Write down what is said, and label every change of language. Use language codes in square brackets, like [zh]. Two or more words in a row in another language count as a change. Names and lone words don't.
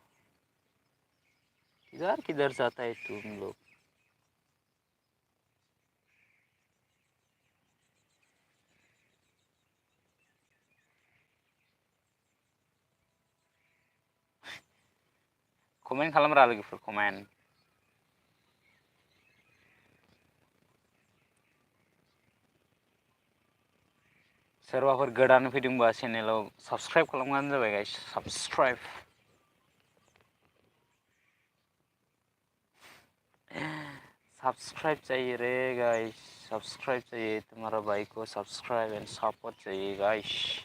[hi] किधर जाता है तुम लोग [brx] कमेंट खालामरा लोगोफोर कमेंट सोरबाफोर गोदान फैदोंबा चेनेलाव साबसक्राइब खालामबानो जाबाय गाइस साबसक्राइब [hi] सब्सक्राइब चाहिए रे गाइस सब्सक्राइब चाहिए तुम्हारा भाई को [en] subscribe and support [hi] चाहिए गाइस